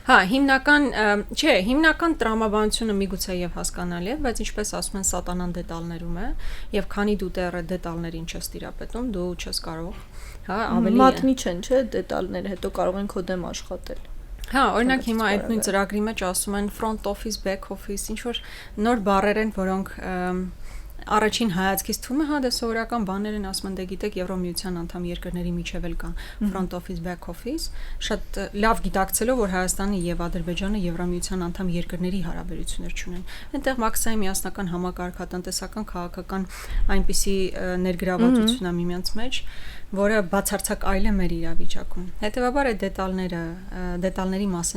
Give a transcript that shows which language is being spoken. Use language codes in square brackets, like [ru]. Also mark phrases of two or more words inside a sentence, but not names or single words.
[hy] Հա, հիմնական տրամաբանությունը միգուցե եւ հասկանալի է, բայց ինչպես ասում են, սատանան դետալներում է, եւ քանի դու դեռ դետալներին չես տիրապետում, դու չես կարող, հա, ավելի մատնի չեն, չէ, դետալները, հետո կարող են քո դեմ աշխատել։ Հա, օրինակ հիմա այդ նույն ծրագրի մեջ ասում են [en] front office, back office, [hy] ինչ որ նոր բառեր են, որոնք առաջին հայացքից թվում է, հա, դե սովորական բաներ են, ասում են, դե գիտեք, Եվրոմիության անդամ երկրների միջև էլ կա [en] front office, back office, [hy] շատ լավ գիտակցելով, որ Հայաստանը եւ Ադրբեջանը Եվրոմիության անդամ երկրների հարաբերություններ չունեն։ Այնտեղ մաքսային միասնական համակարգատնտեսական, քաղաքական այնպիսի ներգրավվածություն է միմյանց մեջ, որը բացարձակ այլ է մեր իրավիճակում։ Հետևաբար այդ դետալների մասին